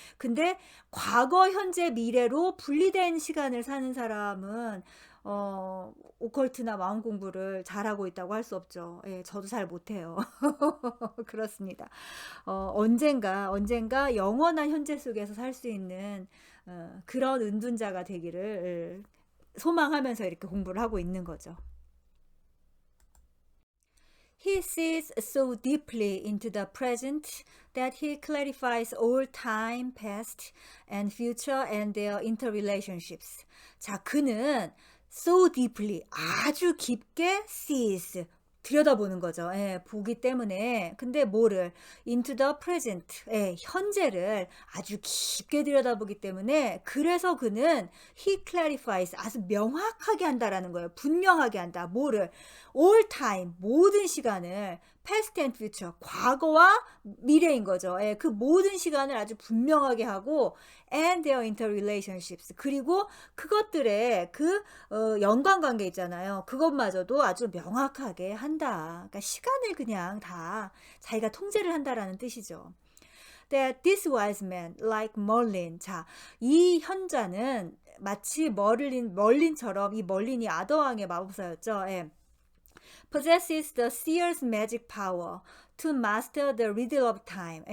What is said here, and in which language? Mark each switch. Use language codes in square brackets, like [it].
[ko] 근데 과거, 현재, 미래로 분리된 시간을 사는 사람은 오컬트나 마음 공부를 잘하고 있다고 할 수 없죠. 예, 저도 잘 못해요. 그렇습니다. 언젠가 영원한 현재 속에서 살 수 있는 그런 은둔자가 되기를 소망하면서 이렇게 공부를 하고 있는 거죠. [en] He sees so deeply into the present that he clarifies all time, past, and future and their interrelationships. [ko] 자, 그는 [en] so deeply, [ko] 아주 깊게 sees, 들여다보는 거죠. 예, 보기 때문에. 근데 뭐를? [en] into the present, [ko] 예, 현재를 아주 깊게 들여다보기 때문에 그래서 그는 [en] he clarifies, [ko] 아주 명확하게 한다라는 거예요. 분명하게 한다. 뭐를? [en] all time, [ko] 모든 시간을 [en] past and future, [ko] 과거와 미래인 거죠. 예, 그 모든 시간을 아주 분명하게 하고 [en] and their interrelationships, [ko] 그리고 그것들의 그 연관관계 있잖아요. 그것마저도 아주 명확하게 한다. 그러니까 시간을 그냥 다 자기가 통제를 한다라는 뜻이죠. [en] That this wise man, like Merlin. [ko] 자, 이 현자는 마치 멀린처럼, 이 멀린이 아더왕의 마법사였죠. 예. [en] possesses the seer's magic power to master the riddle of time.